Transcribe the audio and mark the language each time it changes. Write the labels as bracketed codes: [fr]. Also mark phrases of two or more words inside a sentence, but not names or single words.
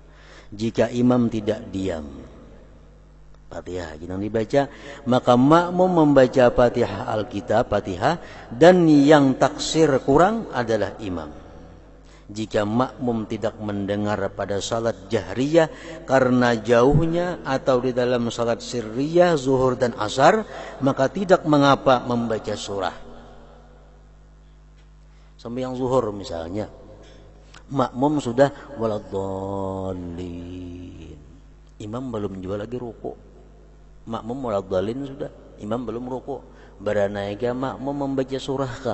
[id] Jika imam tidak diam, Fatihah jangan dibaca, maka makmum membaca Fatihah Alkitab, Fatihah, dan yang taksir kurang adalah imam. Jika makmum tidak mendengar pada salat jahriyah karena jauhnya atau di dalam salat sirriyah zuhur dan asar, maka tidak mengapa membaca surah. Sembahyang zuhur misalnya, makmum sudah waladhdallin, imam belum juga lagi ruku. Makmum waladhdallin sudah, imam belum ruku. Beranaika makmum membaca surah kah?